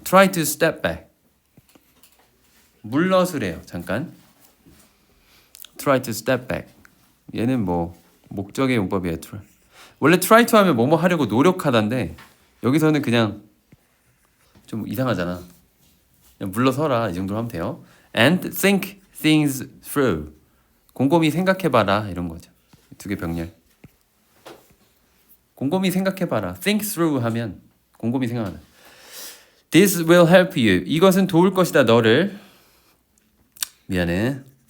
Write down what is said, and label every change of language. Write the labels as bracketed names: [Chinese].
[English] Try to step back. [Korean] 물러서래요. 잠깐. [English] Try to step back. [Korean] 얘는 뭐 목적의 용법이에요. 원래 try to 하면 뭐뭐 하려고 노력하다인데 여기서는 그냥 좀 이상하잖아. 그냥 물러서라 이 정도로 하면 돼요. [English] And think things through. [Korean] 곰곰이 생각해봐라 이런 거죠. 두 개 병렬. 곰곰이 생각해봐라. think through 하면 곰곰이 생각하다. [English] This will help you. [Korean] 이것은 도울 것이다 너를. 미안해.